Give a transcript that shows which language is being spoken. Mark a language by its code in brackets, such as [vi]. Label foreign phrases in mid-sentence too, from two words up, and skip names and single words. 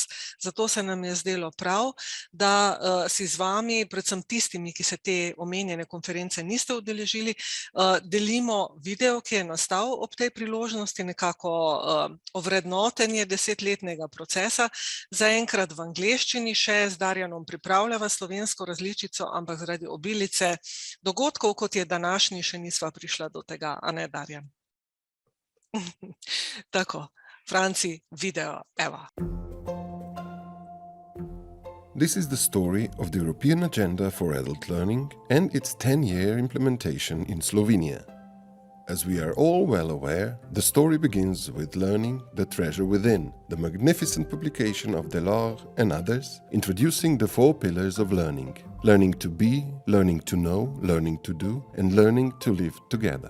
[sl] Zato se nam je zdelo prav, da si z vami, predvsem tistimi, ki se te omenjene konference niste udeležili, delimo video, ki je nastal ob tej priložnosti, nekako ovrednotenje 10-letnega procesa. Zaenkrat v angleščini še z Darjanom pripravljava slovensko različico, ampak zaradi obilice dogodkov, kot je današnji, še nisva prišla do tega, a ne, Darjan? Tako, Franci, video, evo. [en] This is the story of the European Agenda for Adult Learning and its 10-year implementation in Slovenia. As we are all well aware, the story begins with Learning the Treasure Within, the magnificent publication of Delors and others, introducing the 4 pillars of learning: learning to be, learning to know, learning to do, and learning to live together.